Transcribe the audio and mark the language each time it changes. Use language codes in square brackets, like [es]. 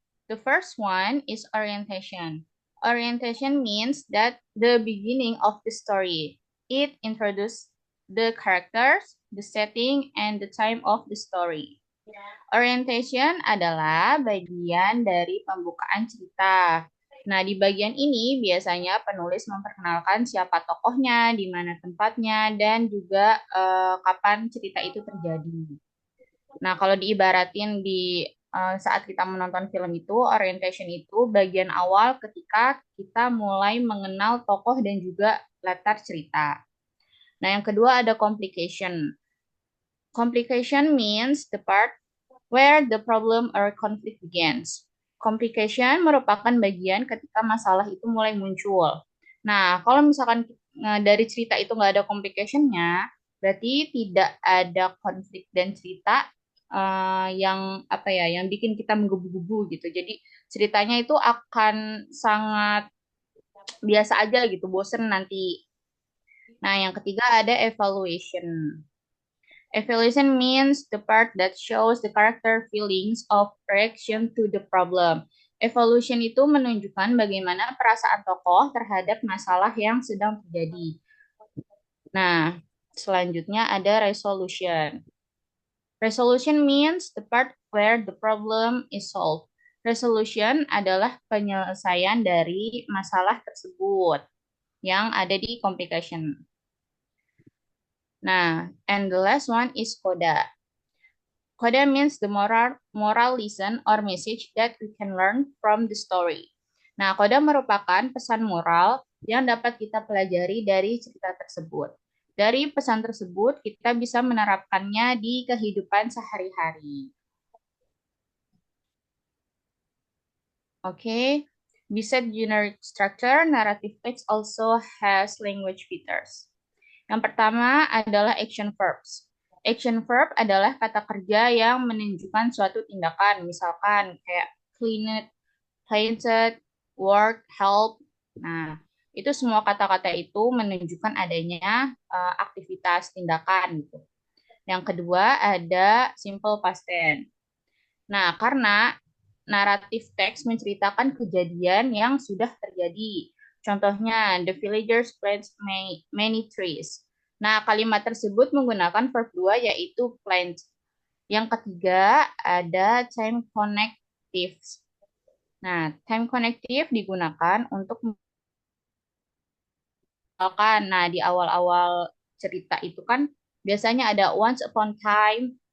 [en] The first one is orientation. Orientation means that the beginning of the story. It introduces the characters, the setting, and the time of the story. [id] Orientation adalah bagian dari pembukaan cerita. Nah, di bagian ini biasanya penulis memperkenalkan siapa tokohnya, di mana tempatnya, dan juga kapan cerita itu terjadi. Nah, kalau diibaratin di saat kita menonton film itu, orientation itu bagian awal ketika kita mulai mengenal tokoh dan juga latar cerita. Nah, yang kedua ada complication. [en] Complication means the part where the problem or conflict begins. [id] Complication merupakan bagian ketika masalah itu mulai muncul. Nah, kalau misalkan dari cerita itu nggak ada complication-nya, berarti tidak ada konflik dan cerita yang apa ya, yang bikin kita menggebu-gebu gitu. Jadi ceritanya itu akan sangat biasa aja gitu, bosen nanti. Nah, yang ketiga ada evaluation. [en] Evaluation means the part that shows the character feelings of reaction to the problem. [id] Evaluation itu menunjukkan bagaimana perasaan tokoh terhadap masalah yang sedang terjadi. Nah, selanjutnya ada resolution. [en] Resolution means the part where the problem is solved. [id] Resolution adalah penyelesaian dari masalah tersebut yang ada di complication. [en] Nah, and the last one is coda. Coda means the moral lesson or message that we can learn from the story. [id] Nah, coda merupakan pesan moral yang dapat kita pelajari dari cerita tersebut. Dari pesan tersebut, kita bisa menerapkannya di kehidupan sehari-hari. [en] Okay, besides generic structure, narrative text also has language features. [id] Yang pertama adalah action verbs. Action verb adalah kata kerja yang menunjukkan suatu tindakan, misalkan kayak [en] cleaned, painted, work, help. [id] Nah, itu semua kata-kata itu menunjukkan adanya aktivitas tindakan gitu. Yang kedua ada simple past tense. Nah, karena naratif teks menceritakan kejadian yang sudah terjadi. Contohnya, [en] the villagers planted many trees. [id] Nah, kalimat tersebut menggunakan verb 2 yaitu plant. Yang ketiga ada time connectives. Nah, time connective digunakan untuk misalkan, nah di awal-awal cerita itu kan biasanya ada [en] once upon time.